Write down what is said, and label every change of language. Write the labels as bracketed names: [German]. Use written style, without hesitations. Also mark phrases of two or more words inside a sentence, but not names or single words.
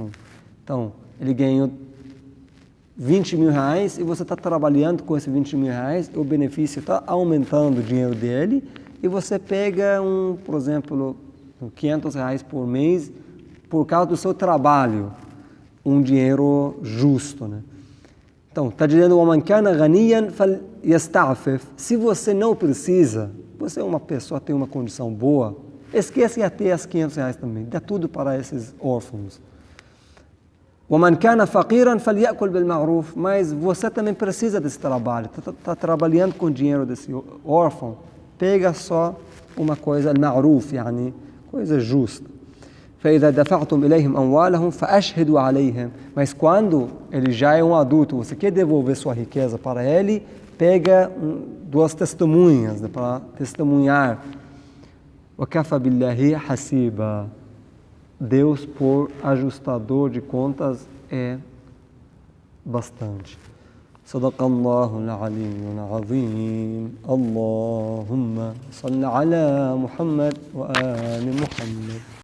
[Portuguese] Então, ele ganhou 20 mil reais e você está trabalhando com esses 20 mil reais, o benefício está aumentando o dinheiro dele e você pega por exemplo, 500 reais por mês por causa do seu trabalho, um dinheiro justo, né? Então, está dizendo, [Arabic] وَمَنْ كَانَ غَنِيًّا فَلْيَسْتَعْفِفْ, [Portuguese] se você não precisa, você é uma pessoa, tem uma condição boa, esquece até as 500 reais também, dá tudo para esses órfãos. [Arabic] وَمَنْ كَانَ فَقِيرًا فَلْيَأْكُلْ بِالْمَعْرُوفِ, [Portuguese] mas você também precisa desse trabalho, está trabalhando com o dinheiro desse órfão, pega só uma coisa, [Arabic] المعروف، يعني, [Portuguese] coisa justa. [Arabic] فإذا دفعتم إليهم أموالهم فأشهدوا عليهم, [Portuguese] mas quando ele já é um adulto, você quer devolver sua riqueza para ele, pega duas testemunhas, né, para testemunhar. [Arabic] وَكَفَى بِاللَّهِ حَسِيبًا, [Portuguese] Deus por ajustador de contas é bastante. [Arabic] صدق الله العلي العظيم. اللهم صل على محمد وآل محمد.